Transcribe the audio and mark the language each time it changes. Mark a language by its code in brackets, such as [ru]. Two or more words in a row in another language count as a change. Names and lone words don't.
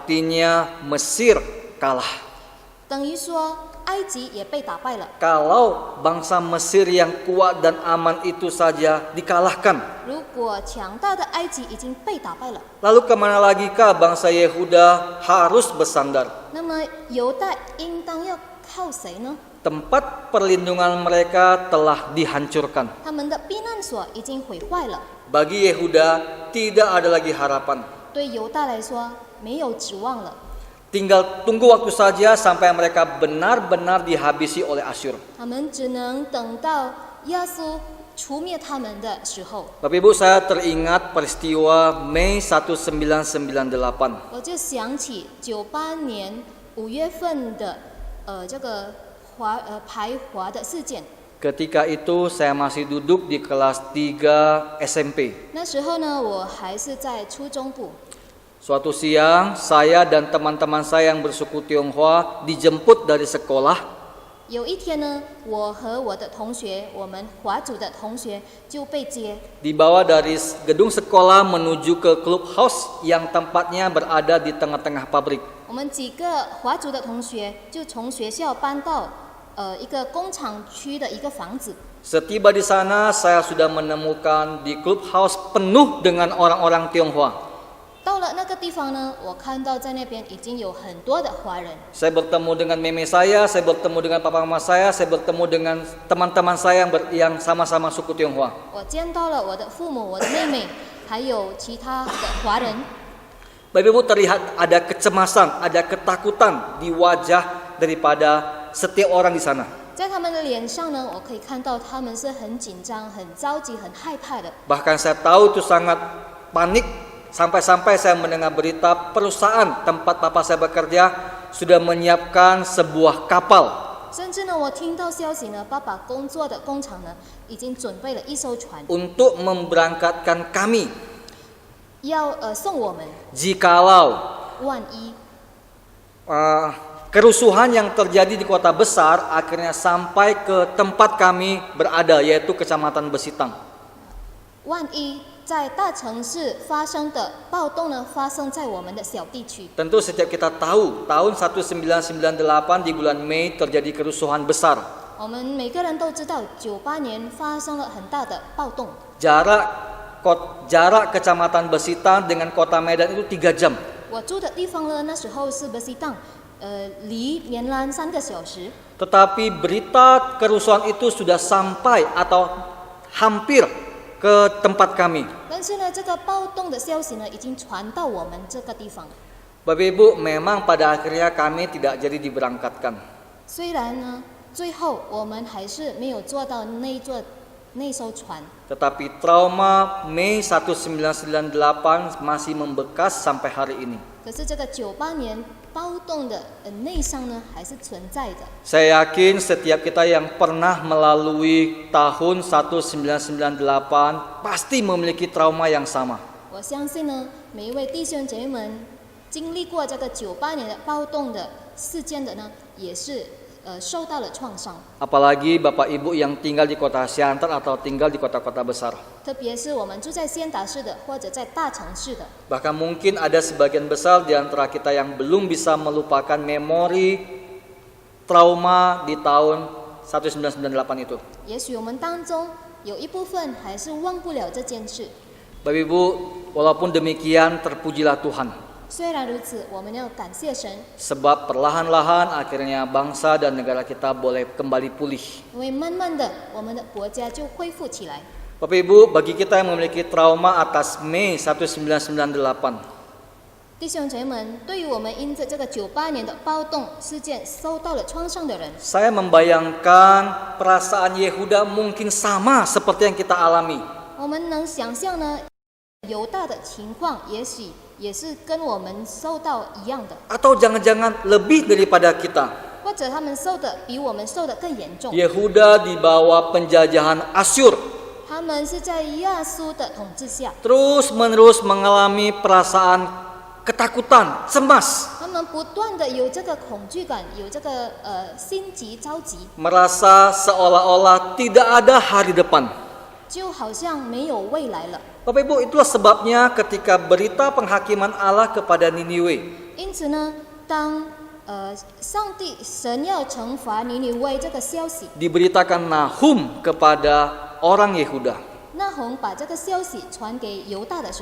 [id] Artinya Mesir kalah. [zh] 等于说埃及也被打败了。 [id] Kalau bangsa Mesir yang kuat dan aman itu saja dikalahkan, [zh] 如果强大的埃及已经被打败了， [id] lalu kemana lagikah bangsa Yehuda harus bersandar? [zh] 那么犹大应当要靠谁呢？ [id] Tempat perlindungan mereka telah dihancurkan. [zh] 他们的避难所已经毁坏了， [id] Bagi Yehuda tidak ada lagi harapan. [zh] 对犹大来说没有指望了。 [id] Tinggal tunggu waktu saja sampai mereka benar-benar dihabisi oleh Asyur. [zh] 他们只能等到亚苏除灭他们的时候。 [id] Bapak Ibu, saya teringat peristiwa Mei 1998. [zh] 我就想起98年5月份的这个排华的事件。 [id] Ketika itu saya masih duduk di kelas 3 SMP. [zh] 那时候呢，我还是在初中部。 [id] Suatu siang, saya dan teman-teman saya yang bersuku Tionghoa dijemput dari sekolah. [zh] 有一天呢，我和我的同学，我们华族的同学就被接， [id] Dibawa dari gedung sekolah menuju ke clubhouse yang tempatnya berada di tengah-tengah pabrik. [zh] 我们几个华族的同学就从学校搬到一个工厂区的一个房子。 [id] Setiba di sana, saya sudah menemukan di clubhouse penuh dengan orang-orang Tionghoa. [zh] 到了那个地方呢，我看到在那边已经有很多的华人。 [id] Saya bertemu dengan meme saya bertemu dengan papa mama saya bertemu dengan teman-teman saya yang sama-sama suku Tionghoa. [zh] 我见到了我的父母、我的妹妹，还有其他的华人。 [id] Bapak Ibu, terlihat ada kecemasan, ada ketakutan di wajah daripada setiap orang di sana. [zh] 在他们的脸上呢，我可以看到他们是很紧张、很着急、很害怕的。 [id] Bahkan saya tahu itu sangat panik. Sampai-sampai saya mendengar berita perusahaan tempat papa saya bekerja sudah menyiapkan sebuah kapal. [zh] 甚至呢，我听到消息呢，爸爸工作的工厂呢，已经准备了一艘船， [id] Untuk memberangkatkan kami [zh] 要送我们。 [id] jikalau [zh] 万一 [id] kerusuhan yang terjadi di kota besar akhirnya sampai ke tempat kami berada, yaitu Kecamatan Besitang. [zh] 万一在大城市发生的暴动呢，发生在我们的小地区。 [id] Tentu setiap kita tahu tahun 1998 di bulan Mei terjadi kerusuhan besar. [zh] 我们每个人都知道，98年发生了很大的暴动。 [id] Jarak Kecamatan Besitang dengan kota Medan itu 3 jam. [zh] 我住的地方呢，那时候是巴西档，离棉兰3个小时。 [id] Tetapi berita kerusuhan itu sudah sampai atau hampir ke tempat kami. [zh] 但是呢，这个暴动的消息呢，已经传到我们这个地方。 [id] Bapak Ibu, memang pada akhirnya kami tidak jadi diberangkatkan. [zh] 虽然呢，最后我们还是没有坐到那艘船， [id] Tetapi trauma Mei 1998 masih membekas sampai hari ini. [zh] 可是这个98年暴动的内伤呢，还是存在的。 [id] Saya yakin setiap kita yang pernah melalui tahun 1998 pasti memiliki trauma yang sama. [zh] 我相信呢，每一位弟兄姐妹们经历过这个98年的暴动的事件的呢，也是受到了创伤。 [id] Apalagi Bapak Ibu yang tinggal di kota Siantar atau tinggal di kota-kota besar. [zh] 特别是我们住在仙达市的，或者在大城市的， [id] Bahkan mungkin ada sebagian besar di antara kita yang belum bisa melupakan memori trauma di tahun 1998 itu. [zh] 也许我们当中有一部分还是忘不了这件事。 [id] Bapak Ibu, walaupun demikian terpujilah Tuhan. [zh] 虽然如此，我们要感谢神， [id] Sebab perlahan-lahan akhirnya bangsa dan negara kita boleh kembali pulih. [zh] 因为慢慢的，我们的国家就恢复起来。 [id] Bapak Ibu, bagi kita yang memiliki trauma atas Mei 1998, [zh] 弟兄姐妹们，对于我们因着这个98年的暴动事件受到了创伤的人， [id] saya membayangkan perasaan Yehuda mungkin sama seperti yang kita alami. [zh] 我们能想象呢，犹大的情况也许也是跟我们受到一样的， [id] Atau jangan-jangan lebih daripada kita. [zh] 或者他们受的比我们受的更严重。 [id] Yehuda di bawah penjajahan Asyur [zh] 他们是在亚述的统治下， [id] terus-menerus mengalami perasaan ketakutan, cemas, [zh] 他们不断的有这个恐惧感，有这个心急着急， [id] merasa seolah-olah tidak ada hari depan. [zh] 就好像没有未来了。 [id] Bapak Ibu, itulah sebabnya ketika berita penghakiman Allah kepada Niniwe, [zh] 因此呢，当神要惩罚尼尼微这个消息， [id] diberitakan Nahum kepada orang Yehuda. [zh] 那红把这个消息传给犹大的时